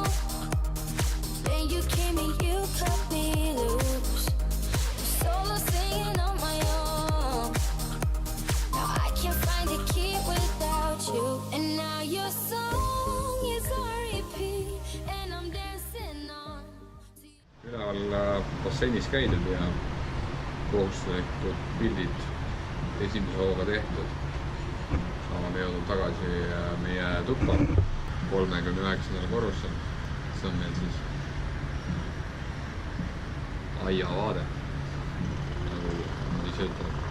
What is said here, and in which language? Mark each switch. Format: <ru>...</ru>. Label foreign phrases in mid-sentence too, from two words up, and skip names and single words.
<en>Then you came and you cut me loose. Solo singing on my own. Now I can't find a key without you. And now your song is on repeat. And I'm dancing on.</en> <et>Üleval basseinis käidud ja kohustuslikud pildid esimese hooga tehtud. Oleme jõudnud tagasi meie tuppa 39. korrusel. See on meil siis aiavaade, nagu ise ütleb.</et>